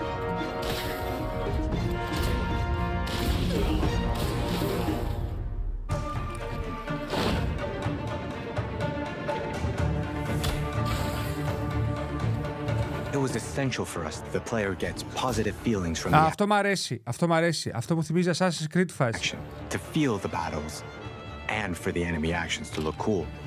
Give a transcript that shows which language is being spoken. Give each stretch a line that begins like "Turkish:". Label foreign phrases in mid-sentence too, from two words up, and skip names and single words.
English: It was essential for us that the player gets positive feelings from the
Greek: Αυτό μ' αρέσει, αυτό μ' αρέσει. Αυτό μου θυμίζει Assassin's Creed φάση.
English: action, to feel the battles, and for the enemy actions to look cool.